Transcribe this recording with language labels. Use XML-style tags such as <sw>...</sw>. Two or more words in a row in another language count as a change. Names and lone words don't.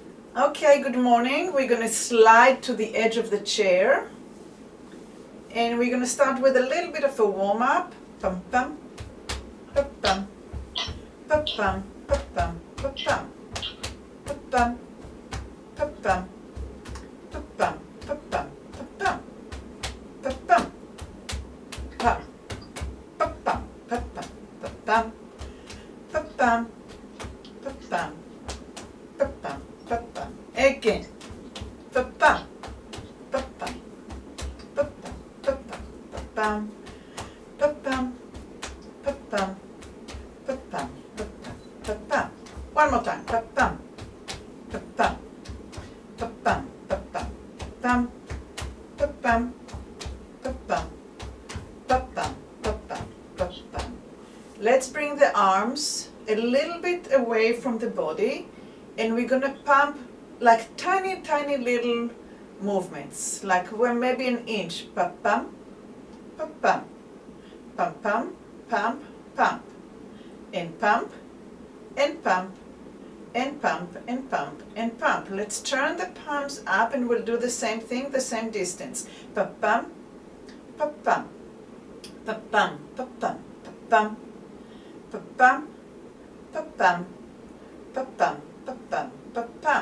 <en>Okay, good morning. We're going to slide to the edge of the chair. And we're going to start with a little bit of a warm-up. Pum pum, pum pum, pum pum, pum pum, pum pum, pum pum, pum pum, pum pum, pum pum, pum pum, pum pum, pum, pum pum, pum pum, pum pum, pum pum, pum pum, pum pum, pum pum. Again. Pum pum, pum pum, pum pum, pum pum, pum pum, pum pum, pum pum, pum pum, pum pum. One more time. Pum pum, pum pum, pum pum, pum pum, pum pum, pum pum, pum pum, pum pum, pum pum. Let's bring the arms a little bit away from the body, and we're gonna pump like tiny, tiny little movements, like we're maybe an inch. Pum pum, pum pum, pum pum, pump, pump, and pump, and pump, and pump, and pump, and pump. Let's turn the palms up and we'll do the same thing, the same distance. Pum pum, pum pum, pum pum, pum pum, pum pum, pum pum, pum pum, pum pum, pum pum.</en>